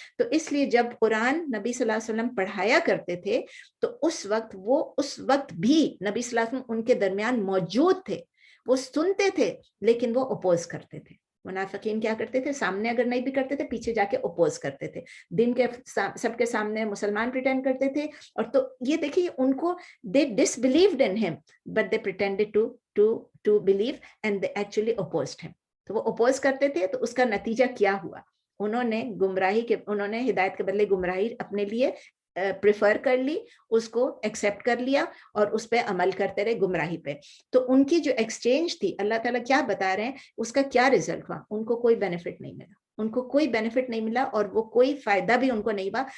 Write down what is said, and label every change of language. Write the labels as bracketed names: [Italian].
[Urdu] تو اس لیے جب قرآن نبی صلی اللہ علیہ وسلم پڑھایا کرتے تھے تو اس وقت بھی نبی صلی اللہ علیہ وسلم ان کے درمیان موجود تھے, وہ سنتے تھے لیکن وہ اپوز کرتے تھے. منافقین کیا کرتے تھے, سامنے اگر نہیں بھی کرتے تھے پیچھے جا کے اپوز کرتے تھے, دن کے سب کے سامنے مسلمان پریٹینڈ کرتے تھے. اور تو یہ دیکھیے ان کو [English] they disbelieved in him but they pretended to believe and they actually opposed him. [Urdu] تو وہ اپوز کرتے تھے, تو اس کا نتیجہ کیا ہوا, انہوں نے ہدایت کے بدلے گمراہی اپنے لیے پریفر کر لی, اس کو ایکسیپٹ کر لیا اور اس پہ عمل کرتے رہے گمراہی پہ. تو ان کی جو ایکسچینج تھی, اللہ تعالیٰ کیا بتا رہے ہیں, اس کا کیا ریزلٹ ہوا, ان کو کوئی بینیفٹ نہیں ملا, ان کو کوئی بینیفٹ نہیں ملا, اور وہ کوئی فائدہ بھی ان کو نہیں ہوا.